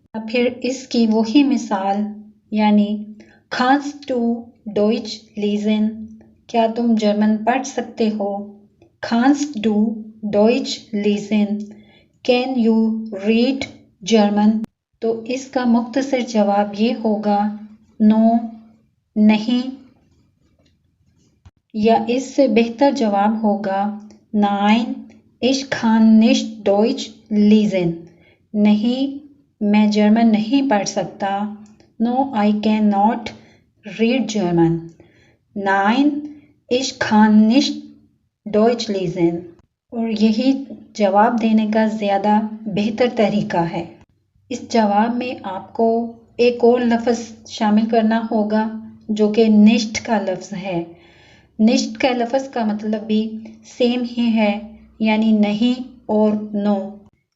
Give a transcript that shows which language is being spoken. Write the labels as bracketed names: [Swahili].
[Hindi] फिर इसकी वही मिसाल, यानी [German] kannst du Deutsch lesen? [Hindi] क्या तुम जर्मन पढ़ सकते हो? [German] kannst du Deutsch lesen? [English] Can you read German? [Hindi] तो इसका मुख्तसर जवाब ये होगा नो, नहीं। या इससे बेहतर जवाब होगा [German] nein, ich kann nicht Deutsch lesen. [Hindi] नहीं, मैं जर्मन नहीं पढ़ सकता। [English] No, I cannot read German. [German] Nein, ich kann nicht Deutsch lesen. [Hindi] और यही जवाब देने का ज़्यादा बेहतर तरीका है। इस जवाब में आपको एक और लफ्ज़ शामिल करना होगा जो कि निश्ट का लफ्ज़ है। निश्ट का लफ्ज़ का मतलब भी सेम ही है, यानी नहीं और नो।